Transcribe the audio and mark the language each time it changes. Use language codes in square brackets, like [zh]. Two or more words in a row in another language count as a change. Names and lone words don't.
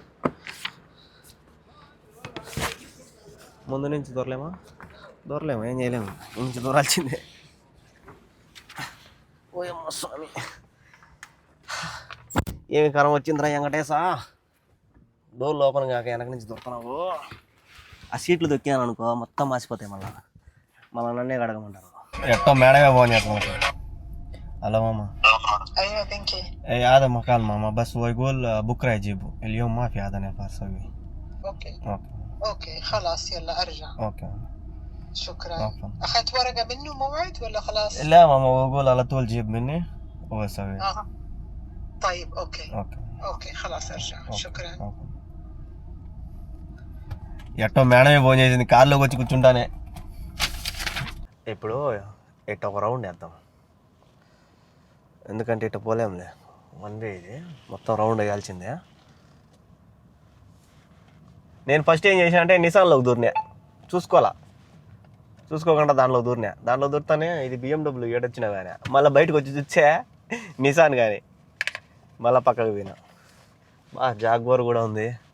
[te] ముందు నుంచి దూరలేము ఏం చేయలేము నుంచి దూరాల్సిందే ఓయమ్మ స్వామి ఏమి కరం వచ్చిందిరా వెంకటేశా డోర్ లోపల కాక వెనక నుంచి దొరుకుతున్నావు ఆ సీట్లు దొక్కాను అనుకో మొత్తం మాసిపోతాయి మళ్ళీ నన్నే కడగమంటారు ఎట్టో మేడమే ఫోన్ చేస్తాను హలో मामा [ar] ايوه بنكي هذا مكان ماما بس هو يقول بكره يجيبه اليوم ما في هذا نفر سوي اوكي اوكي اوكي خلاص يلا ارجع اوكي شكرا عفوا اخذت ورقه منه موعد ولا خلاص لا ماما هو يقول على طول جيب مني هو يسوي طيب اوكي اوكي اوكي خلاص ارجع شكرا [te] ఎట్టో మేడమే ఫోన్ చేసింది కార్లోకి వచ్చి కూర్చుంటానే ఇప్పుడు ఇట్ట ఒక రౌండ్ వేద్దాం ఎందుకంటే ఇట్ట పోలేంలే 1 way ఇది మొత్తం రౌండ్ వేయాల్సిందే నేను ఫస్ట్ ఏం చేశానంటే నిసాన్లోకి దూరినా చూసుకోకుండా దాంట్లో దూరుతానే ఇది BMW ఏడొచ్చినా కానీ మళ్ళీ బయటకు వచ్చి చూస్తే నిసాన్ కానీ మళ్ళీ పక్కకు పోయినా జాగ్వార్ కూడా ఉంది